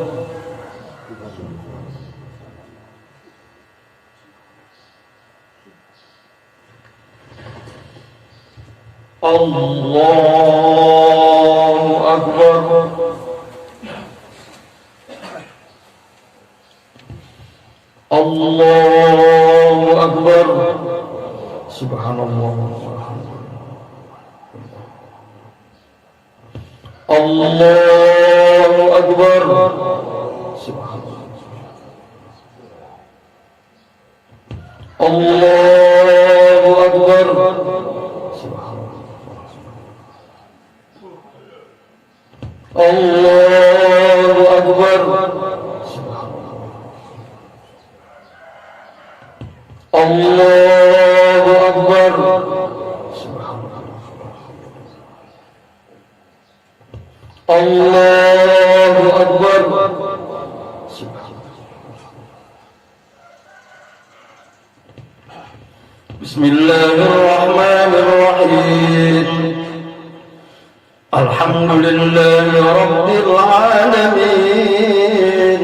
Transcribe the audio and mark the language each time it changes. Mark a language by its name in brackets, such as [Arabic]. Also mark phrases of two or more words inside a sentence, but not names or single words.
[Arabic] الله أكبر. الله أكبر. Subhanallah. الله أكبر. الله أكبر. الله أكبر. الله أكبر. الله أكبر. Bismillahirrahmanirrahim. الحمد لله رب العالمين.